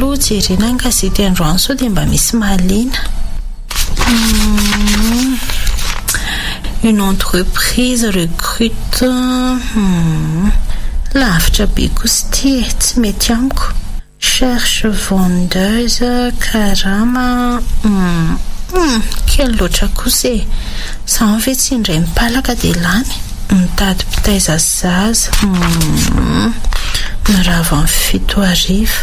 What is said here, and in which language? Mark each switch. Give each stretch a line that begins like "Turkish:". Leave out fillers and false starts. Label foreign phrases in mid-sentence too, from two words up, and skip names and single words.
Malagasy: jerena ny gazety androany sao dia mba misy mahaliana.
French: Une entreprise recrute
Malagasy: lavitra be kosa ity tsy mety amiko.
French: Cherche vendeuse
Malagasy: karama kely loatra kosa e. Sa ve tsy indray mipalaka dia lany mitady mpitaiza zaza mirava amin'ny 7 ariva.